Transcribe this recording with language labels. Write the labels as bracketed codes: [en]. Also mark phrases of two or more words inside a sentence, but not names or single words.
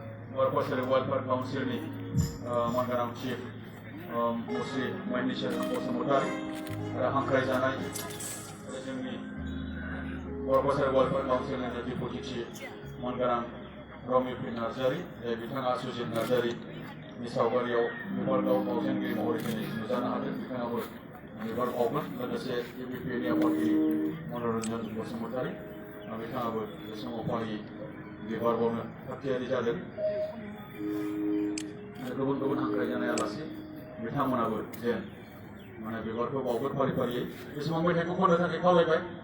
[brx] Warpasari Welfare Council ni Mangaram Chief Musri Manisha Bosumutari Hangkai Janai जोंनि Warpasari Welfare Council ni [en] Deputy Chief [brx] Mangaram Romi P. Narzari बिथाङा सुजित नार्जारि नि सावगारियाव बिबार बावजेनगिरि महरै दिनै नुजानो हादों बिथाङाबो बिबार बावगोन लोगोसे UPPA नि आफादगिरि मनरन्जन बसुमतारी बिथाङाबो बे समाव फारि बिबार बावनो थागथियारि जादों गुबुन गुबुन हांख्रायजानाय आलासि बिथांमोनाबो जेन माने बिबारखौ बावगोन फारि फारियै बे समाव मेथाइखौ खननो थाखाय खावलायबाय